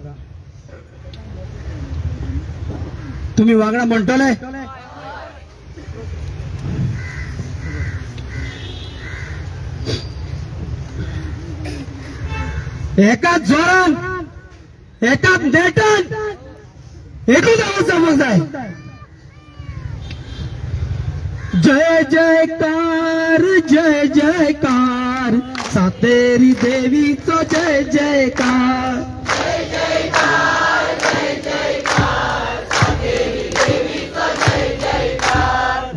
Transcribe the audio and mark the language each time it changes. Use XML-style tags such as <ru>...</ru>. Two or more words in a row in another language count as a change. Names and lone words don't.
<kok>तुम्ही वांगडा म्हणटले? एकाच जोरान, एकाच नेटान, एकूच आवाज समज जाय. जय जयकार, जय जयकार, सातेरी देवीचो जय जयकार. जय जयकार, जय जयकार, सातेरी देवीचो जय जयकार.</kok>